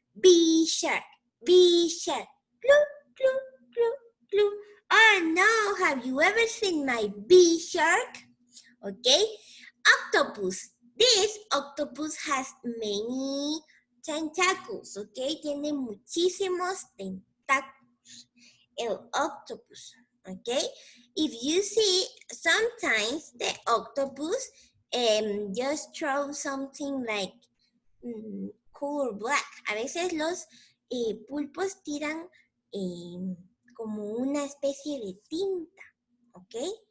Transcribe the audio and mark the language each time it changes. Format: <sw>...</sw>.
<en>Big shark, glue, glue, glue, glue. Oh no, have you ever seen my big shark? Okay, octopus. This octopus has many tentacles, okay?</en> <es>Tiene muchísimos tentáculos. El octopus, okay?</es> <en>If you see, sometimes the octopus just throw something like color black.</en> <es>A veces los pulpos tiran como una especie de tinta, okay?</es>